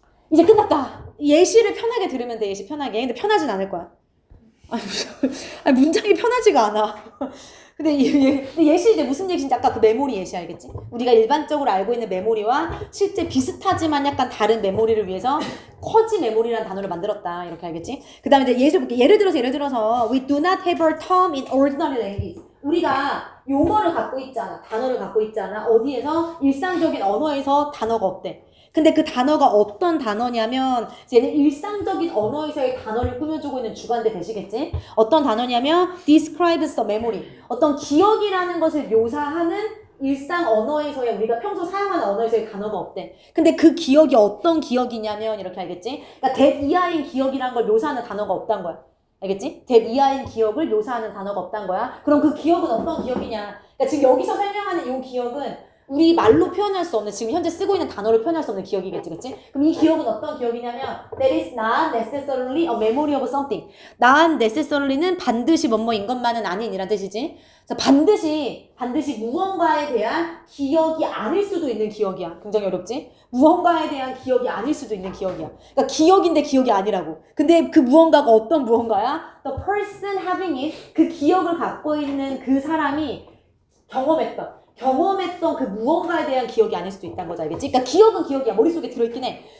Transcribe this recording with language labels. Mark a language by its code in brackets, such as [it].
[ko] 이제 끝났다. 예시를 편하게 들으면 돼. 예시 편하게. 근데 편하진 않을 거야. 아니 문장이 편하지가 않아. 근데 예시 이제 무슨 예시인지 아까 그 메모리 예시 알겠지? 우리가 일반적으로 알고 있는 메모리와 실제 비슷하지만 약간 다른 메모리를 위해서 쿼지 메모리라는 단어를 만들었다. 이렇게 알겠지? 그 다음에 이제 예시 볼게. 예를 들어서 [en] we do not have a term in ordinary language. [ko] 우리가 용어를 갖고 있지 않아. 단어를 갖고 있지 않아. 어디에서? 일상적인 언어에서 단어가 없대. 근데 그 단어가 어떤 단어냐면 얘는 일상적인 언어에서의 단어를 꾸며주고 있는 주관대 되시겠지? 어떤 단어냐면 [en] describes the memory. [ko] 어떤 기억이라는 것을 묘사하는 일상 언어에서의 우리가 평소 사용하는 언어에서의 단어가 없대. 근데 그 기억이 어떤 기억이냐면 이렇게 알겠지? 그러니까 대 이하인 기억이라는 걸 묘사하는 단어가 없단 거야. 알겠지? 대 이하인 기억을 묘사하는 단어가 없단 거야. 그럼 그 기억은 어떤 기억이냐? 그러니까 지금 여기서 설명하는 이 기억은 우리 말로 표현할 수 없는 지금 현재 쓰고 있는 단어로 표현할 수 없는 기억이겠지, 그치? 그럼 이 기억은 어떤 기억이냐면 [en] that is not necessarily a memory of something. not necessarily, [ko] 는 반드시 뭐뭐인 것만은 아닌 이란 뜻이지. 그래서 반드시 무언가에 대한 기억이 아닐 수도 있는 기억이야. 굉장히 어렵지? 무언가에 대한 기억이 아닐 수도 있는 기억이야. 그러니까 기억인데 기억이 아니라고. 근데 그 무언가가 어떤 무언가야? [en] The person having it, [ko] 그 기억을 갖고 있는 그 사람이 경험했던 그 무언가에 대한 기억이 아닐 수도 있다는 거죠, 알겠지? 그러니까 기억은 기억이야. 머릿속에 들어있긴 해.